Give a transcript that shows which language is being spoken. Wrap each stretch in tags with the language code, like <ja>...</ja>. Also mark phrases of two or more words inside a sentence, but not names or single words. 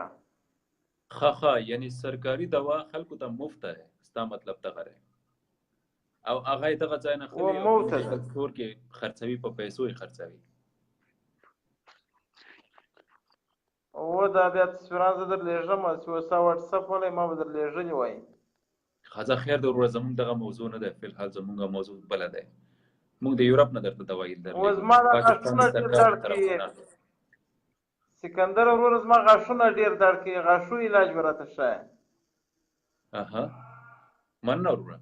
<ps>ښه یعنی سرکاري دوا خلکو ته مفته دی ستا مطلب دغه دی او هغه یې دغه ځای نه خلي او</ps> <en>medical store</en> <ps>کې خرڅوي په پیسو یې خرڅوي. دا بیا تصویران زه در لېږم چې ستا واټساپ ولی ما به در لېږلي وای. ښځه خیر ده وروره زموږ دغه موضوع نه ده فلحال زموږ موضوع بله دی. موږ د یوروپ نه درته دوايي درلېږو سکندر ورور زما غاښونه ډېر درد کوي، غاښو علاج به راته ښایه. اها مننه وروره.</ps>